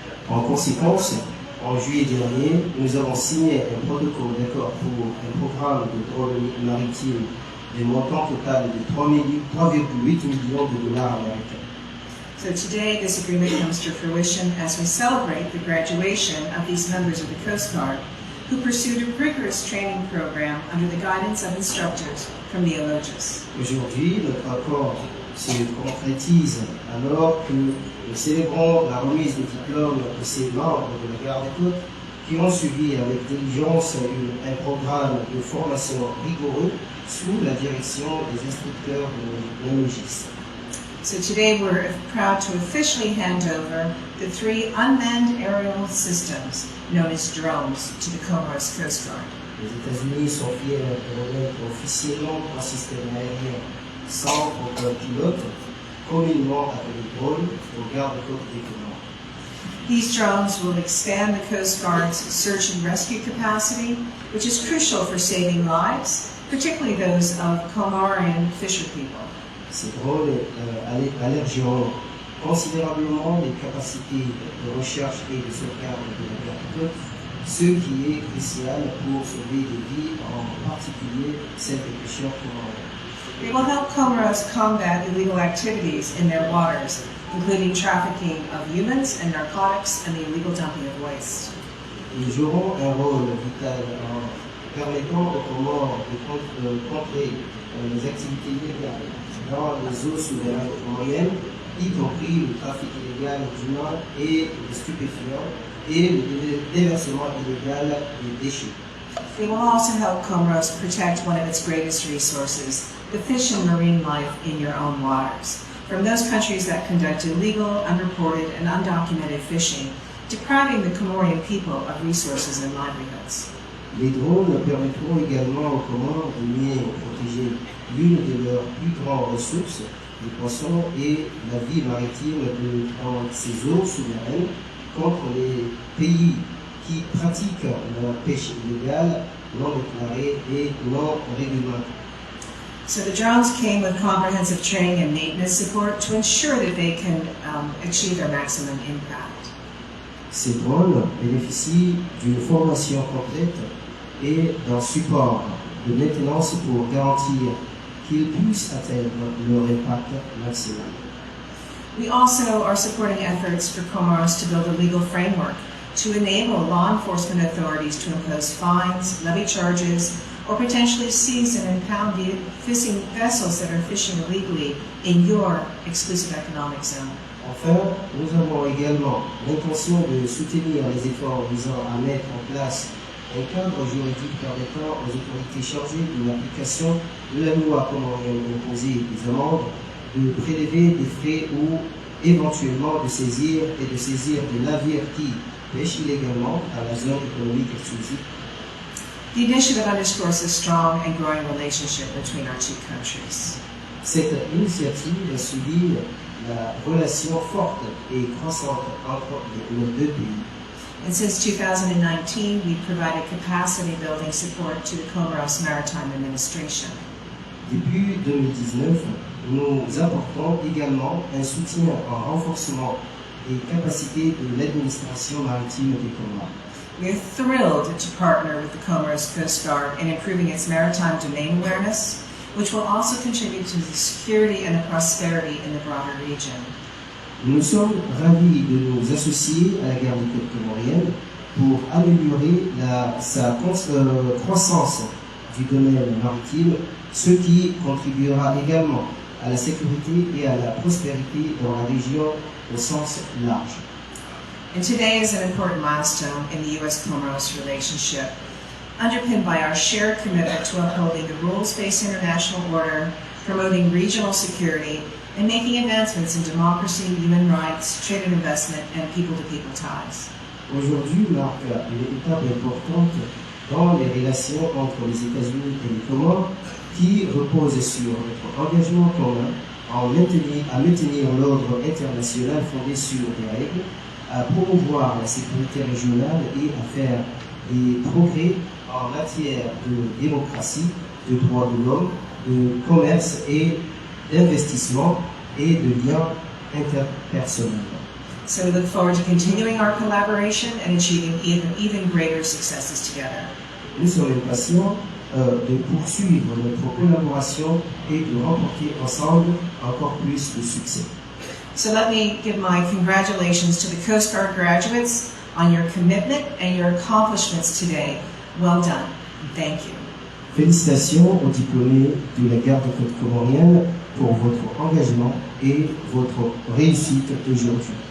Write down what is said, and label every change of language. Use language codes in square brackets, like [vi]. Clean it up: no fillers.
[fr] En conséquence, en juillet dernier, nous avons signé un protocole d'accord pour un programme de drone maritime d'un montant total de 3,8 millions de dollars américains. [en] So today, this agreement comes to fruition as we celebrate the graduation of these members of the Coast Guard who pursued a rigorous training program under the guidance of instructors from the Eloges. [fr] Aujourd'hui, notre accord se concrétise alors que nous célébrons la remise des diplômes de ces membres de la Garde-Côte qui ont suivi avec diligence un programme de formation rigoureux sous la direction des instructeurs de l'Elogis. [en] So today we're proud to officially hand over the 3 unmanned aerial systems known as drones to the Comoros Coast Guard. [fr] Les États-Unis sont fiers de remettre officiellement 3 systèmes aériens sans aucun pilote, communément appelés drones, aux gardes-côtes des Comores. [en] These drones will expand the Coast Guard's search and rescue capacity, which is crucial for saving lives, particularly those of Comorian fisher people. [fr] Ces drones allergiront considérablement les capacités de recherche et de sauvegarde de l'agriculture, ce qui est crucial pour sauver des vies, en particulier celles des pêcheurs comoriens. [en] They will help Comoros combat illegal activities in their waters, including trafficking of humans and narcotics and the illegal dumping of waste. [fr] Ils joueront un rôle vital en permettant aux Comores de contrer les activités illégales dans les eaux souveraines comoriennes, y compris le trafic illégal d'humains et de stupéfiants et le déversement illégal des déchets. [en] They will also help Comoros protect one of its greatest resources, the fish and marine life in your own waters, from those countries that conduct illegal, unreported, and undocumented fishing, depriving the Comorian people of resources and livelihoods. [fr] Les drones permettront également aux Comores de mieux protéger l'une de leurs plus grandes ressources, les poissons et la vie maritime dans ces eaux souveraines contre les pays qui pratiquent la pêche illégale, non déclarée et non réglementée. [en] So the drones came with comprehensive training and maintenance support to ensure that they can achieve their maximum impact. [fr] Ces drones bénéficient d'une formation complète et d'un support de maintenance pour garantir qu'ils puissent atteindre leur impact maximal. [en] We also are supporting efforts for Comoros to build a legal framework to enable law enforcement authorities to impose fines, levy charges, or potentially seize and impound fishing vessels that are fishing illegally in your exclusive economic zone. [fr] Enfin, nous avons également l'intention de soutenir les efforts visant à mettre en place un cadre juridique permettant aux autorités chargées de l'application de la loi comorienne d'imposer des amendes, de prélever des frais ou éventuellement de saisir des navires qui pêchent illégalement à la zone économique exclusive. [en] The initiative underscores the strong and growing relationship between our two countries. [fr] Cette initiative souligne la relation forte et croissante entre nos deux pays. [en] And since 2019, we've provided capacity building support to the Comoros Maritime Administration. [fr] Depuis 2019, nous apportons également un soutien en renforcement des capacités de l'administration maritime des Comores. [en] We are thrilled to partner with the Comoros Coast Guard in improving its maritime domain awareness, which will also contribute to the security and the prosperity in the broader region. [fr] Nous sommes ravis de nous associer à la garde des côtes comoriennes pour améliorer sa croissance du domaine maritime, ce qui contribuera également à la sécurité et à la prospérité dans la région au sens large. [en] And today is an important milestone in the U.S.-Comoros relationship, underpinned by our shared commitment to upholding the rules-based international order, promoting regional security, and making advancements in democracy, human rights, trade and investment, and people-to-people ties. [fr] Aujourd'hui marque une étape importante dans les relations entre les États-Unis et les Comores qui repose sur notre engagement commun à maintenir l'ordre international fondé sur des règles, à promouvoir la sécurité régionale et à faire des progrès en matière de démocratie, de droits de l'homme, de commerce et d'investissement et de liens interpersonnels. [en] So we look forward to continuing our collaboration and achieving even greater successes together. [fr] Nous sommes impatients de poursuivre notre collaboration et de remporter ensemble encore plus de succès. [en] So let me give my congratulations to the Coast Guard graduates on your commitment and your accomplishments today. Well done. Thank you. [fr] Félicitations aux diplômés de la garde des côtes comoriennes pour votre engagement et votre réussite aujourd'hui.